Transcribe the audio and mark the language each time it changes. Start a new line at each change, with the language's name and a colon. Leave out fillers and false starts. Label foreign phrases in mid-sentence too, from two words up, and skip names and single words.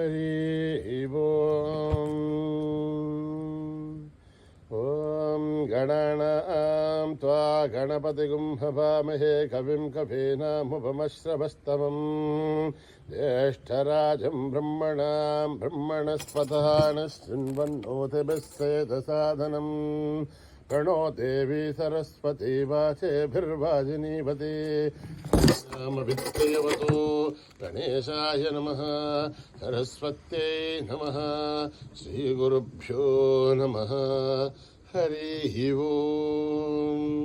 Sanskrit: ఓం గణానాం త్వా గణపతిగుం హవామహే కవిం కవీనాముపమశ్రవస్తమం జ్యేష్ఠరాజం బ్రహ్మణాం బ్రహ్మణస్పతః శృण्वन्नोतिभिस्सेदसादनं प्रणो देवी सरस्वती वाचेभिर्वाजिनीवती वित्तयवतो गणेशाय नमः सरस्वत्यै नमः श्रीगुरुभ्यो नमः हरिः ओम्